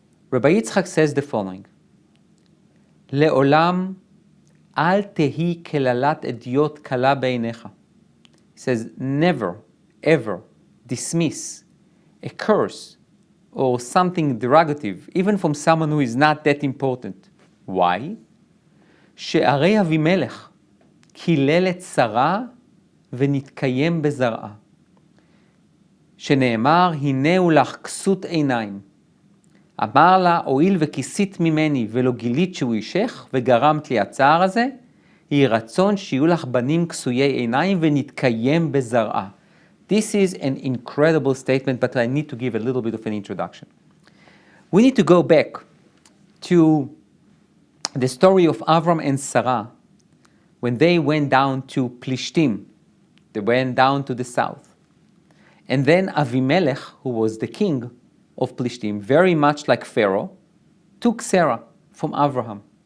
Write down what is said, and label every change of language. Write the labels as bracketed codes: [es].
[en] Rabbi Yitzchak says the following: [he] Le'olam al tehi kelalat ediot kala beinecha. [en] He says, never, ever dismiss a curse or something derogative, even from someone who is not that important. Why? [he] She'arei Abimelech kiלל את שרה ונתקיים בזרעה. שנאמר, הנהו לך כסות עיניים. אמר לה, הואיל וכיסית ממני ולא גילית שהוא אישך וגרמת לי הצער הזה, יהי רצון שיהיו לך בנים כסויי עיניים ונתקיים בזרעה. [en] This is an incredible statement, but I need to give a little bit of an introduction. We need to go back to the story of Avram and Sarah when they went down to Plishtim. They went down to the south. And then Abimelech, who was the king of Plishtim, very much like Pharaoh, took Sarah from Abraham.